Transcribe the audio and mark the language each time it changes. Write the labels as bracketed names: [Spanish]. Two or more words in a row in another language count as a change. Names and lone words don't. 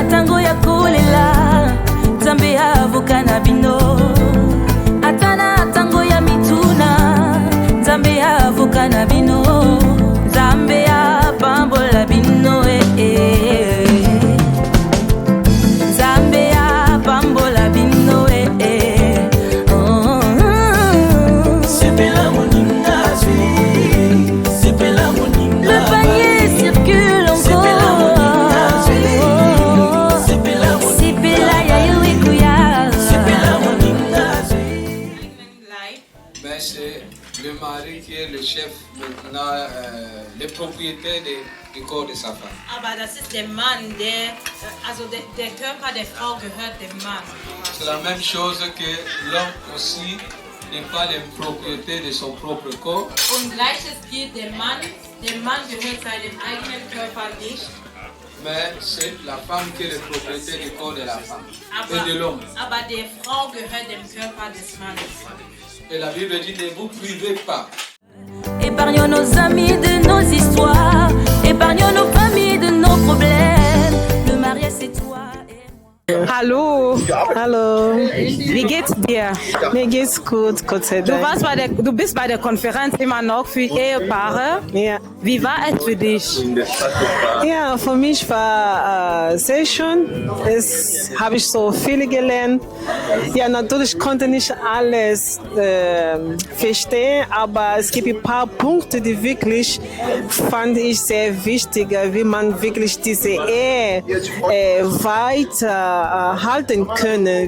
[Lingala] tango ya kolela Nzambe ya vukana bino Atana tango ya mituna Nzambe ya vukana bino Nzambe ya pambola bino Nzambe ya pambola bino [French] Le panier circule encore. [Lingala] Sipela ya yuikuya. [French] Ben, c'est le mari qui est le chef maintenant, le propriétaire du corps de sa femme. [German] Aber das ist der Mann, der Körper der Frau gehört dem Mann. [French] C'est la même chose que l'homme aussi n'est pas le propriétaire de son propre corps. [German] Und gleiches gilt dem Mann gehört seinem eigenen Körper nicht. [French] Mais c'est la femme qui est le propriétaire du corps de la femme et de l'homme. [German] Aber der Frau gehört dem Körper des Mannes. [French] Et la Bible dit ne vous privez pas. Épargnons nos amis de nos histoires. Épargnons nos familles de nos problèmes. Le mariage c'est toi et moi. [German] Hallo. Hallo, Wie geht's dir? mir geht's gut, Gott sei Dank. Du bist bei der Konferenz immer noch für Ehepaare. Ja. Wie war es für dich? Ja, für mich war sehr schön. Es habe ich so viel gelernt. Ja, natürlich konnte nicht alles verstehen, aber es gibt ein paar Punkte, die wirklich fand ich sehr wichtig, wie man wirklich diese Ehe weiter halten können.